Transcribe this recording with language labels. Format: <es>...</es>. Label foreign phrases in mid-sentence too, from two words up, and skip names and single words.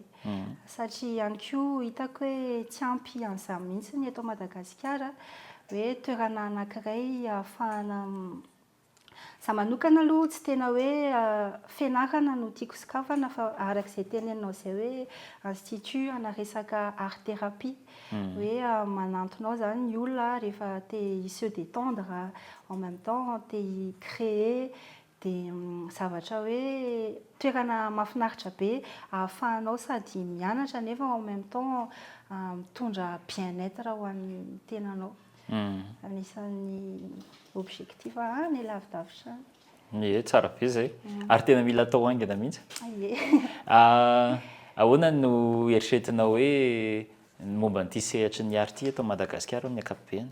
<mg>Satria ihany koa hitako hoe tsy ampy an'izany mihitsiny eto Madagasikara hoe toerana anankiray ahafahana za manokana aloha tsy tena hoe fianarana no tiako sokafana fa arak'izay teneninao izay hoe institut ana resaka</mg> <fr>art thérapie</fr> <mg>hoe manantonao zany ny olona rehefa te</mg> <fr>se détendre en même temps</fr> <mg>te créer dia zavatra hoe toerana mahafinaritra be ahafahanao sady mianatra nefa</mg> <fr>en même temps</fr> <mg>mitondra bien-être ho an'ny tenanao. Anisan'ny objectif any lavidavitra any. Ie, tsara be izay. Ary tena mila atao haingana mihitsy. Ie. Ahoana no eritreretinao hoe momba n'ity sehatry ny art eto Madagasikara amin'ny ankapobeny?</mg>